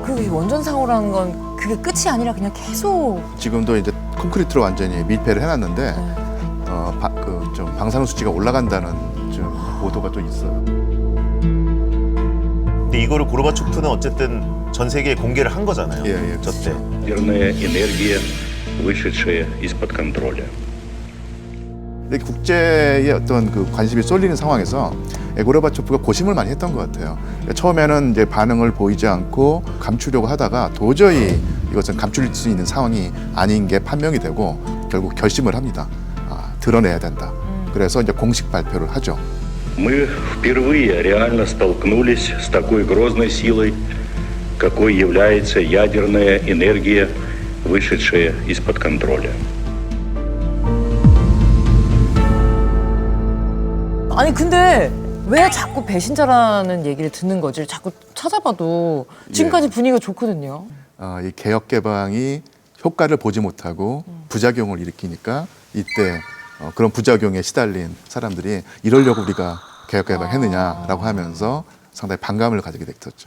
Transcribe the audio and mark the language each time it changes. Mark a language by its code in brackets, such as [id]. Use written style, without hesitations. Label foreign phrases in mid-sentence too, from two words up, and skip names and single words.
[ko] 그리고 원전 사고라는 건 그게 끝이 아니라 그냥 계속. 지금도 이제 콘크리트로 완전히 밀폐를 해놨는데 좀 방사능 수치가 올라간다는 좀 보도가 또 있어요. 근데 이거를 고르바초프는 어쨌든 전 세계에 공개를 한 거잖아요. 예, 저 때. [ru] Ядерная энергия, вышедшая из-под контроля. [ko] 근데 국제의 어떤 그 관심이 쏠리는 상황에서 고르바초프가 고심을 많이 했던 것 같아요. 처음에는 이제 반응을 보이지 않고 감추려고 하다가 도저히 이것은 감출 수 있는 상황이 아닌 게 판명이 되고 결국 결심을 합니다. 드러내야 된다. 그래서 이제 공식 발표를 하죠. [ru] Мы впервые реально столкнулись с такой грозной силой, какой является ядерная энергия, вышедшая из-под контроля. [ko] 아니 근데 왜 자꾸 배신자라는 얘기를 듣는 거지? 자꾸 찾아봐도 지금까지 분위기가 좋거든요. 이 개혁 개방이 효과를 보지 못하고 부작용을 일으키니까 이때 그런 부작용에 시달린 사람들이 이러려고 우리가 개혁 개방했느냐라고 하면서 상당히 반감을 가지게 됐었죠.